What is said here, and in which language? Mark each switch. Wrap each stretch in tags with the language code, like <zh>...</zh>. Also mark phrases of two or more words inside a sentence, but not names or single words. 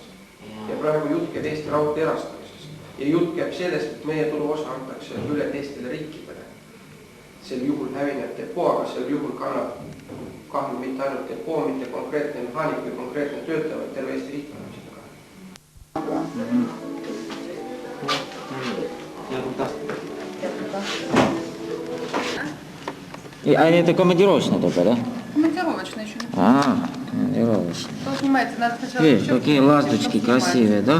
<et>Ja praegu jutt käib Eesti Raudtee erastamisest. Ja jutt käib sellest, et meie turuosa antakse üle teistele riikidele. Sel juhul hävineb depoo, aga sel juhul kannab kahju mitte ainult depoo, mitte konkreetne mehaanik või konkreetne töötaja, vaid terve Eesti riik kannab seda kahju.</et> <ru>А это командировочная только, да? Командировочная еще. Командировочная. Кто снимается, надо сначала... Видишь, какие ласточки красивые, да?</ru>